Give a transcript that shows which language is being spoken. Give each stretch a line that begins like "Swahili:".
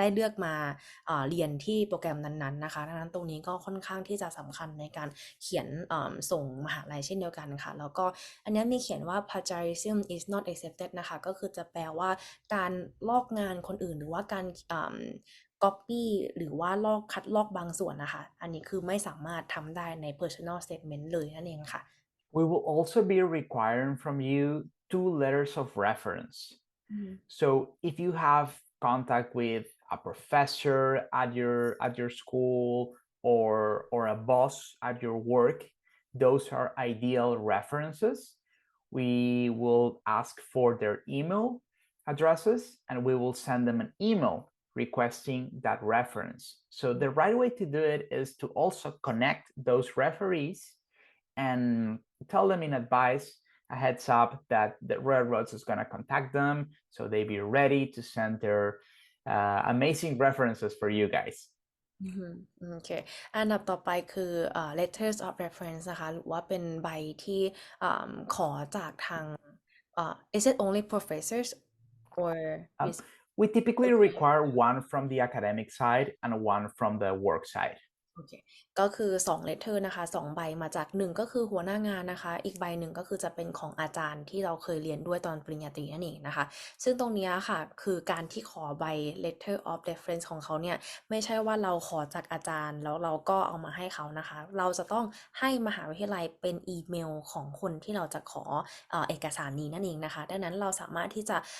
Thai: กมาเรียนที่โปรแกรมนั้นๆนะคะดังนั้นตรงนี้ก็ค่อนข้างที่จะสำคัญในการเขียนส่งมหาลัยเช่นเดียวกันค่ะแล้วก็อันนี้มีเขียนว่า
English: plagiarism is not accepted
Thai: นะคะก็คือจะแปลว่าการลอกงานคนอื่นหรือว่าการcopy หรือว่าคัดลอกบางส่วนนะคะอันนี้คือไม่สามารถทำได้ใน personal statement เลยนั่นเองค่ะ
English: We will also be requiring from you 2 letters of reference. So if you have contact with a professor at your school or a boss at your work, those are ideal references. We will ask for their email addresses and we will send them an email requesting that reference. So the right way to do it is to also connect those referees and tell them in advice a heads up that the Royal Roads is going to contact them, so they be ready to send their amazing references for you guys.
Thai: โอเคอันดับต่อไปคือ letters of reference นะคะหรือว่าเป็นใบที่ขอจากทาง
English: is it only professors or We typically
Thai: โอเค
English: require one from the academic side and one from the work side.
Thai: โอเคก็คือ2 letter นะคะ2ใบมาจาก1ก็คือหัวหน้างานนะคะอีกใบหนึ่งก็คือจะเป็นของอาจารย์ที่เราเคยเรียนด้วยตอนปริญญาตรีนั่นเองนะคะซึ่งตรงนี้ค่ะคือการที่ขอใบ letter of reference ของเขาเนี่ยไม่ใช่ว่าเราขอจากอาจารย์แล้วเราก็เอามาให้เขานะคะเราจะต้องให้มหาวิทยาลัยเป็นอีเมลของคนที่เราจะขอเอกสารนี้นั่นเองนะคะดังนั้นเราสามารถที่จะ